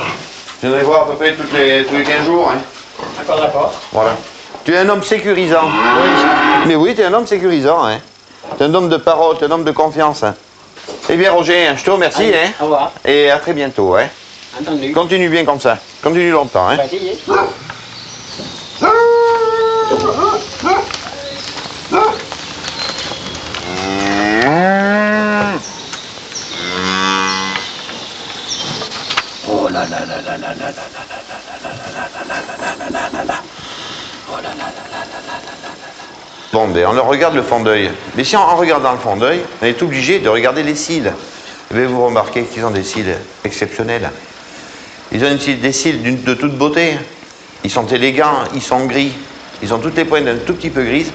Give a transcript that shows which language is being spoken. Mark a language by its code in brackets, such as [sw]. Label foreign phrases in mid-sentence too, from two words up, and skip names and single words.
[fr] Je viendrai voir à peu près tous les 15 jours, hein. D'accord, d'accord. Voilà. Tu es un homme sécurisant. Oui. Mais oui, tu es un homme sécurisant, hein. Tu es un homme de parole, tu es un homme de confiance. Hein. Eh bien, Roger, je te remercie, allez, hein. Au revoir. Et à très bientôt, hein. Entendu. Continue bien comme ça. Continue longtemps, hein. On va essayer. Oh là là là là là là là là là là là là. Oh là là là là là là là. Bon, ben on leur regarde le fond d'œil. Mais si en regardant le fond d'œil, on est obligé de regarder les cils. Vous remarquez qu'ils ont des cils exceptionnels. Ils ont des cils de toute beauté. Ils sont élégants, ils sont gris. Ils ont toutes les pointes un tout petit peu grises.